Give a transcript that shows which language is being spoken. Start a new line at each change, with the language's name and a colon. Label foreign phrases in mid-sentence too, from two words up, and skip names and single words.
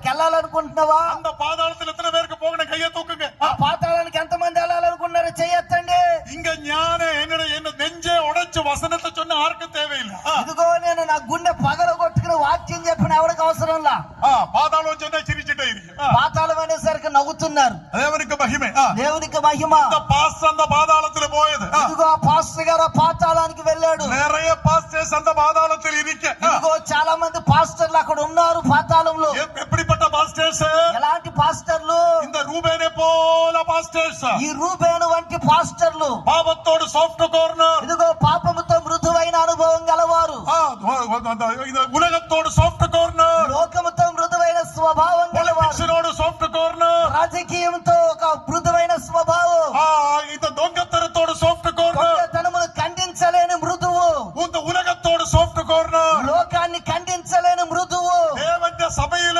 Telugu: వెళ్ళాలనుకుంటున్నావా?
Tamil: அந்த பாதாளத்தில் எத்தனை பேருக்கு போகணும்? கையை தூக்குங்க.
Telugu: ఆ పాతాళానికి ఎంతమంది వెళ్ళాలనుకుంటున్నారో చెయ్యొద్దండి.
Tamil: இங்க ஞான என்ன நெஞ்சே உடைச்சு வசனத்தை சொன்ன யாருக்கும் தேவையில்லை.
Telugu: ఇదిగో నేను నా గుండె పగలగొట్టుకుని వాక్యం చెప్పిన ఎవరికి అవసరంలా.
Tamil: பாதாளம் சொன்னா சிரிச்சுட்டே இருக்கு.
Telugu: పాతాళం అనేసరికి నవ్వుతున్నారు.
Tamil: தேவனுக்கு மகிமை.
Telugu: దేవునికి మహిమ.
Tamil: இந்த பாஸ்டர் அந்த பாதாளத்துல போயது.
Telugu: ఇదిగో ఆ పాస్టర్ గారు ఆ పాతాళానికి వెళ్ళాడు.
Tamil: நிறைய பாஸ்டர்ஸ் அந்த பாதாளத்தில் இருக்க.
Telugu: ఇదిగో చాలా మంది పాస్టర్లు అక్కడ ఉన్నారు పాతాళంలో.
Tamil: எப்படிப்பட்ட பாஸ்டர்ஸ்?
Telugu: ఎలాంటి పాస్టర్లు?
Tamil: இந்த ரூபேனே போல பாஸ்டர்ஸ்.
Telugu: ఈ రూబేను వంటి పాస్టర్లు.
Tamil: பாவத்தோடு
English: soft corner.
Telugu: ఇదిగో పాపముతో మృదువైన అనుభవం గలవారు.
Tamil: இந்த உலகத்தோடு
English: soft corner.
Telugu: లోకముతో మృదువైన స్వభావం గలవారు.
Tamil: పొలిటిక్స్‌నోடு
English: soft corner.
Telugu: రాజకీయంతో ఒక మృదువైన స్వభావం.
Tamil: இந்த దొంగతనத்தோடு
English: soft corner.
Telugu: దొంగతనమును ఖండించలేని మృదువు.
Tamil: இந்த உலகத்தோடு
English: soft corner.
Telugu: లోకాన్ని ఖండించలేని మృదువు.
Tamil: தேவனுடைய சபையிலே